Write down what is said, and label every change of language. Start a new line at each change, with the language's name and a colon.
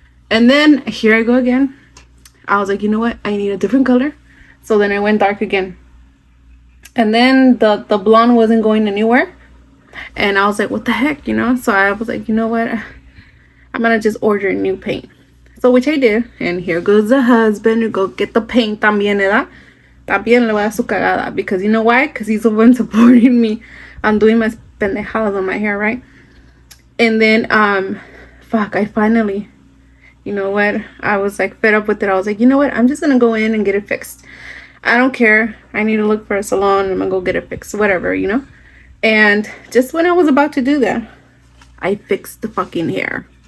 English: And then here I go again. I was like, you know what? I need a different color. So then I went dark again. And then the blonde wasn't going anywhere. And I was like, what the heck, you know? So I was like, you know what? I'm gonna just order new paint. So which I did. And here goes the husband to go get the paint también, ¿verdad?
Spanish: También le voy a dar su cagada.
English: Because you know why? Because he's the one supporting me on doing my pendejadas on my hair, right? And then, fuck, I finally, you know what? I was like fed up with it. I was like, you know what? I'm just gonna go in and get it fixed. I don't care. I need to look for a salon. I'm gonna go get it fixed. Whatever, you know? And just when I was about to do that, I fixed the fucking hair.